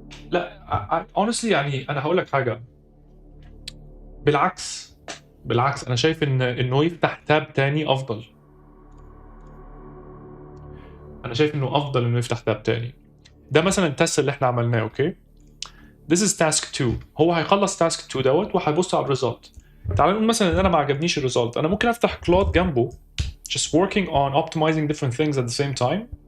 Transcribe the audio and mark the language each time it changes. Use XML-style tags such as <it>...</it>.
<ar>لا honestly يعني انا هقول لك حاجه. بالعكس انا شايف انه يفتح تاب تاني افضل. انا شايف انه افضل انه يفتح تاب تاني. ده مثلا التست اللي احنا عملناه.</ar> <en>Okay, this is task 2.</en> <ar>هو هيخلص task 2 دوت وهيبص على الريزلت. تعال نقول مثلا ان انا ما عجبنيش الريزلت، انا ممكن افتح كلود جنبه</ar> <en>just working on optimizing different things at the same time.</en>